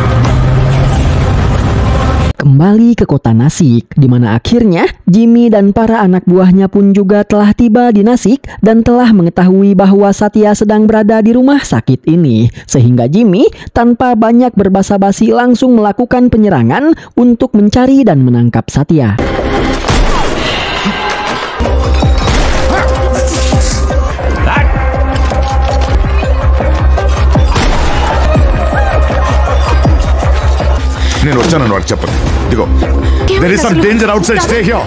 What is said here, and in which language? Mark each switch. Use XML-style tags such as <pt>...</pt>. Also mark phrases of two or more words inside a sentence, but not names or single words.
<id>Kembali ke kota Nasik, di mana akhirnya Jimmy dan para anak buahnya pun juga telah tiba di Nasik dan telah mengetahui bahwa Satya sedang berada di rumah sakit ini. Sehingga Jimmy tanpa banyak berbasa-basi langsung melakukan penyerangan untuk mencari dan menangkap Satya.</id> <te>నేను వచ్చానని వాడికి చెప్పండి. ఇదిగో,</te> <en>there is some danger outside, stay here.</en>